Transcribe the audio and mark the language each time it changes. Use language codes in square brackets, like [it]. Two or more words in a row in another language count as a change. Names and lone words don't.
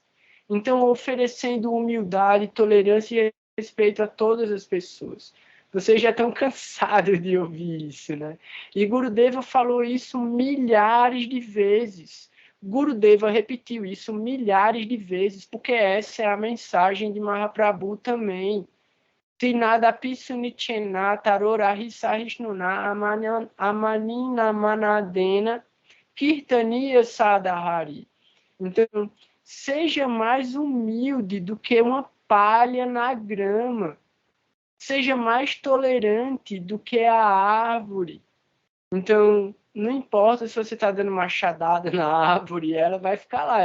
[pt] Então, oferecendo humildade, tolerância e respeito a todas as pessoas. Vocês já estão cansados de ouvir isso, né? E Gurudeva falou isso milhares de vezes. Gurudeva repetiu isso milhares de vezes, porque essa é a mensagem de Mahaprabhu também. [sa] तृणादपि सुनीचेन तरोरिव सहिष्णुना अमानिना मानदेन कीर्तनीयः सदा हरिः. [pt] Então, seja mais humilde do que uma palha na grama. Seja mais tolerante do que a árvore. Então, não importa se você está dando machadada na árvore, ela vai ficar lá.